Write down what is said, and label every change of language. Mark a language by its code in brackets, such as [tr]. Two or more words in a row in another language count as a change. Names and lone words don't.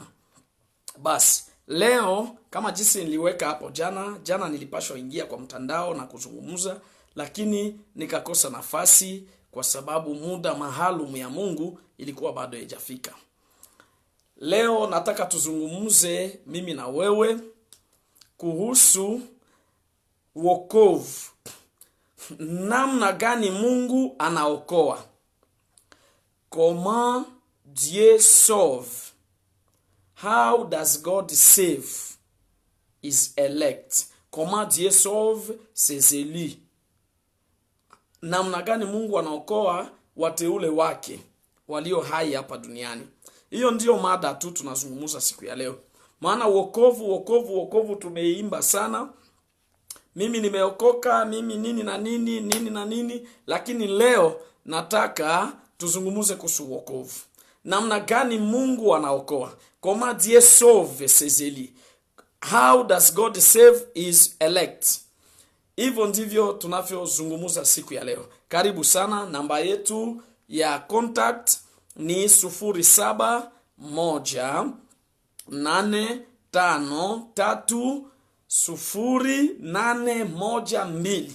[sw] Basi leo kama jinsi niliweka hapo jana nilipashwa ingia kwa mtandao na kuzungumza, lakini nikakosa nafasi kwa sababu muda maalum ya Mungu ilikuwa bado haijafika. Leo nataka tuzungumze mimi na wewe kuhusu wokovu. Namna gani Mungu anaokoa? [fr] Comment Dieu sauve? [en] How does God save his elect? [fr] Comment Dieu sauve ses élus? [sw] Namna gani Mungu anaokoa wateule wake walio hai hapa duniani? Hiyo ndiyo mada tu tunazungumza siku ya leo. Maana wokovu tumeimba sana. Mimi nimeokoka, mimi nini na nini, lakini leo nataka tuzungumuze kuhusu wokovu. Namna gani Mungu anaokoa? [fr] Comment Dieu sauve ses élus? [en] How does God save his elect? [sw] Hivyo ndivyo tunavyozungumza siku ya leo. Karibu sana. Namba yetu ya contact ni 0718530812.